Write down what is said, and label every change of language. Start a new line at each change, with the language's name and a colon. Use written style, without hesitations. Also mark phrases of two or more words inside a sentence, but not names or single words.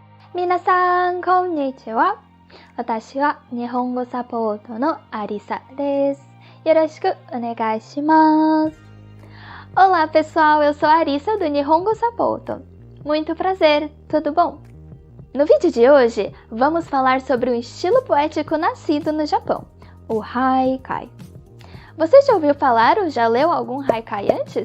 Japanese: 皆さん、こんにちは。私は日本語サポートのアリサです。よろしくお願いします。
Portuguese: Olá, pessoal. Eu sou a Arissa do Nihongo Sapoto. Muito prazer, tudo bom? No vídeo de hoje, vamos falar sobre um estilo poético nascido no Japão, o Haikai. Você já ouviu falar ou já leu algum Haikai antes?